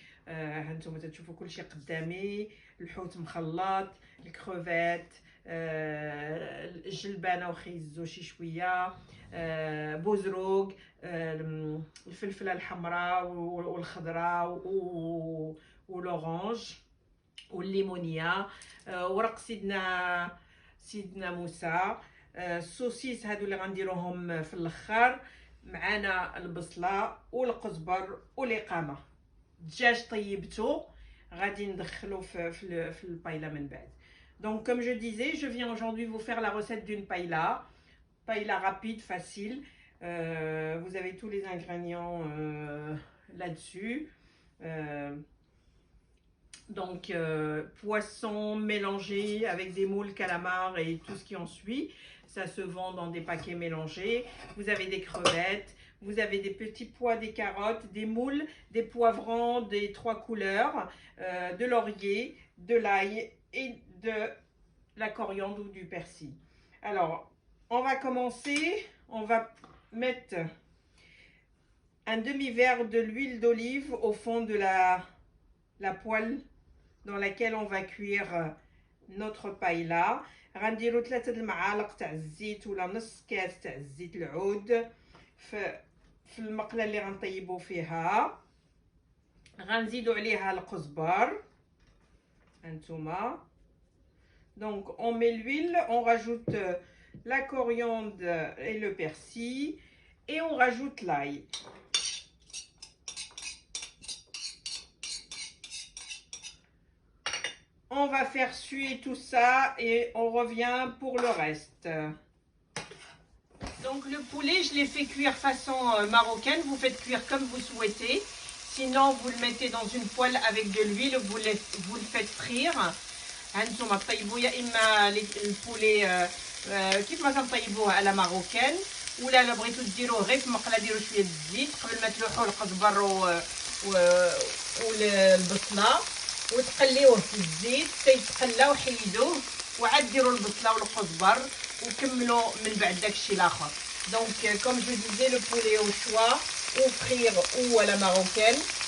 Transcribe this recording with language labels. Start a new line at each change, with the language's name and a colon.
Arabic: هانتوما تشوفوا كلشي قدامي، الحوت مخلط، الكروفيت، الجلبانه وخيزو شي شويه، بوزروق، الفلفله الحمراء والخضراء والاورانج والليمونيه، ورق سيدنا موسى، السوسيس هادو اللي غنديروهم في الاخر، معانا البصله والقزبر والإقامه. الدجاج طيبته غادي ندخلو في البايلا من بعد.
French: Donc comme je disais, je viens aujourd'hui vous faire la recette d'une paella rapide, facile. Vous avez tous les ingrédients là-dessus. Donc poisson mélangé avec des moules, calamars et tout ce qui en suit. Ça se vend dans des paquets mélangés. Vous avez des crevettes, vous avez des petits pois, des carottes, des moules, des poivrons, des 3 couleurs, de laurier, de l'ail et de la coriandre ou du persil. Alors, on va commencer. On va mettre un demi-verre de l'huile d'olive au fond de la poêle dans laquelle on va cuire notre paella.
Arabic: غنديروا 3 المعالق تاع الزيت ولا نص كاس تاع الزيت العود في المقله اللي غنطيبوا فيها. غنزيدوا عليها القزبر هانتوما.
French: Donc on met l'huile, on rajoute la coriandre et le persil et on rajoute l'ail. On va faire suer tout ça et on revient pour le reste. Donc le poulet, je l'ai fait cuire façon marocaine. Vous faites cuire comme vous souhaitez. Sinon, vous le mettez dans une poêle avec de l'huile, vous le faites frire.
Arabic: هانتوما طيبوا يا اما البولي كيف ما تنطيبوه على ماروكان، ولا بغيتو ديروه غير في مقله ديروا شويه الزيت قبل ما تلوحوا القزبر والبصله وتقليوه في الزيت تيتقلى وحيدوه، وعاد ديروا البصله والقزبر وكملوا من بعد داكشي الاخر.
French: Donc comme je disais, le poulet au choix, ou frire ou à la marocaine.